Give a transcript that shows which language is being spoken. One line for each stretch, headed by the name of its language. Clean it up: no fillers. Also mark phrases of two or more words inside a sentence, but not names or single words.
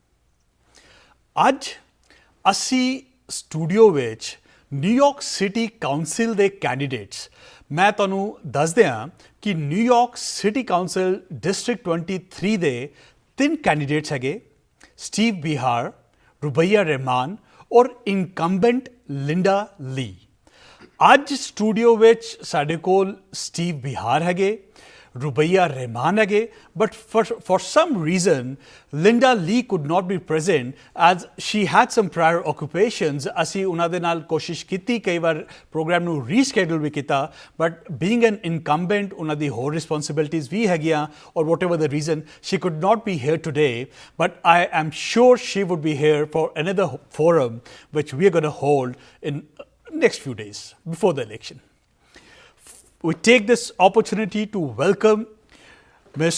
Punjabi: ਅੱਜ ਅਸੀਂ ਸਟੂਡੀਓ ਵਿੱਚ ਨਿਊਯਾਰਕ ਸਿਟੀ ਕਾਉਂਸਲ ਦੇ ਕੈਂਡੀਡੇਟਸ, ਮੈਂ ਤੁਹਾਨੂੰ ਦੱਸ ਦਿਆਂ ਕਿ ਨਿਊਯਾਰਕ ਸਿਟੀ ਕਾਉਂਸਲ ਡਿਸਟ੍ਰਿਕਟ 23 ਦੇ 3 ਕੈਂਡੀਡੇਟਸ ਹੈਗੇ, ਸਟੀਵ ਬਿਹਾਰ, ਰੁਬਈਆ ਰਹਿਮਾਨ ਔਰ ਇਨਕੰਬੈਂਟ ਲਿੰਡਾ ਲੀ। ਅੱਜ ਸਟੂਡੀਓ ਵਿੱਚ ਸਾਡੇ ਕੋਲ ਸਟੀਵ ਬਿਹਾਰ ਹੈਗੇ, Rubaiya Rahman ਹੈਗੇ,
English: but for some reason Linda Lee could not be present as she had some prior occupations।
Punjabi: ਅਸੀਂ ਉਹਨਾਂ ਦੇ ਨਾਲ ਕੋਸ਼ਿਸ਼ ਕੀਤੀ, ਕਈ ਵਾਰ ਪ੍ਰੋਗਰਾਮ ਨੂੰ ਰੀਸ਼ੈਡਿਊਲ ਵੀ ਕੀਤਾ,
English: but being an incumbent
Punjabi: ਉਹਨਾਂ ਦੀ ਹੋਰ ਰਿਸਪੌਂਸਿਬਿਲਿਟੀਜ਼ ਵੀ ਹੈਗੀਆਂ
English: or whatever the reason she could not be here today, but I am sure she would be here for another forum which we are going to hold in next few days before the election। We take this opportunity to welcome Ms.